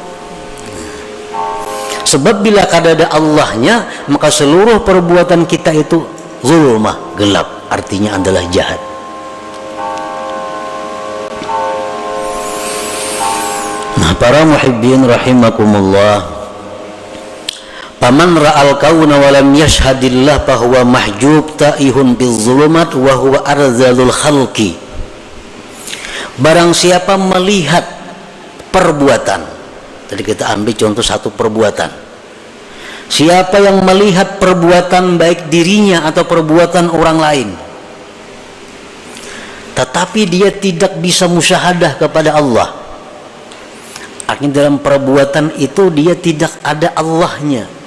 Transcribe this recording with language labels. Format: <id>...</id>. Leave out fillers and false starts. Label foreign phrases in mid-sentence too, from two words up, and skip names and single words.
<id>Sebab bila kada ada Allahnya, maka seluruh perbuatan kita itu zulmah, gelap, artinya adalah jahat. Nah, para</id> <ar>محبين رحمكم الله من رأى الكون ولم يشهد الله فهو محجوب تائه بظلمات وهو أرذل الخلق.</ar> <id>Barang siapa melihat perbuatan, tadi kita ambil contoh satu perbuatan. Siapa yang melihat perbuatan baik dirinya atau perbuatan orang lain, tetapi dia tidak bisa musyahadah kepada Allah, artinya dalam perbuatan itu dia tidak ada Allahnya.</id>